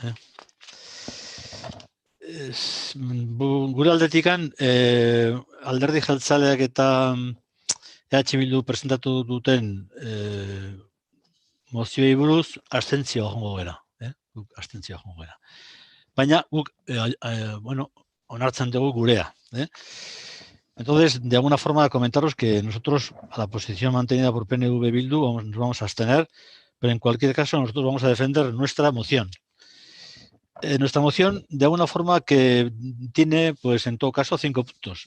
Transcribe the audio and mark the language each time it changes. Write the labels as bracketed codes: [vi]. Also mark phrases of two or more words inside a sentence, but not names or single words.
[eu] Gure aldetikan, alderdi jeltzaleak eta EH Bildu presentatu duten mozioei buruz abstentzioa joango gara. Abstentzioa joango gara. Baina, guk, onartzen dugu gurea. [es] Entonces, de alguna forma, comentaros que nosotros, a la posición mantenida por PNV Bildu, nos vamos a abstener, pero en cualquier caso nosotros vamos a defender nuestra moción. Nuestra moción, de alguna forma, que tiene, pues, en todo caso, 5 puntos.